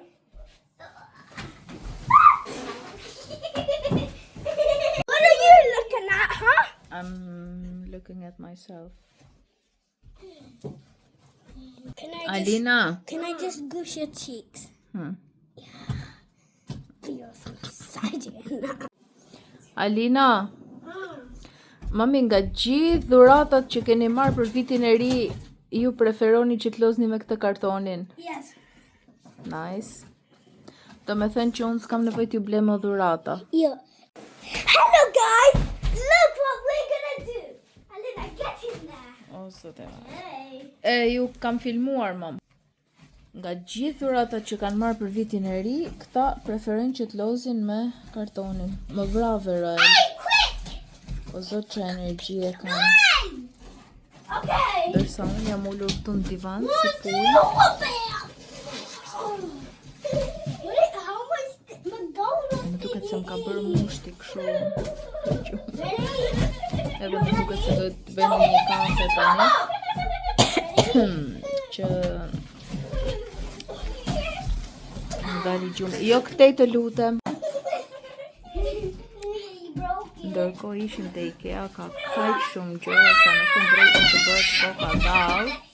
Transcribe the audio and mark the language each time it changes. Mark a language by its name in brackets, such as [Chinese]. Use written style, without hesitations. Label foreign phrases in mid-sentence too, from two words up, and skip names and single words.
[English] What are you looking at, huh? I'm looking at myself. Alina. Can I just gush your cheeks? You're so excited. Alina. [Albanian] Mami, nga gjithë dhuratat që keni marrë për vitin e ri, ju preferoni që t'lozni me këtë kartonin. [English] Yes. Nice. [Albanian] Do me thënë që unë s'kam nevojë t'ju ble më dhurata. [English] Yeah. Hello guys! Look what we're gonna do! Alina, get in there! [Albanian] O, zote. [English] Hey! [Albanian] Ju kam filmuar, mam. Nga gjithë dhuratat që kanë marrë për vitin e ri, këta preferojnë që t'lozin me kartonin. Më brave, Roel. [English] Hey, quick! [Albanian] O zot që energji e kanë. [English] Nine! Okay! [Albanian] Dërsa unë jam ullur këtu në divan, si [English] 1, 2, pull. bam! How much McDonald's [Albanian] Më duket se më ka bërë mushti këshu. [English] Ready? [Albanian] Edhe më duket se do të bëjmë një kafe tani. Që më dali gjumë. Jo këtej të lutem. Ndërkohë ishim te IKEA, ka kaq shumë gjëra sa në fund drejtën të bëhet koka dall.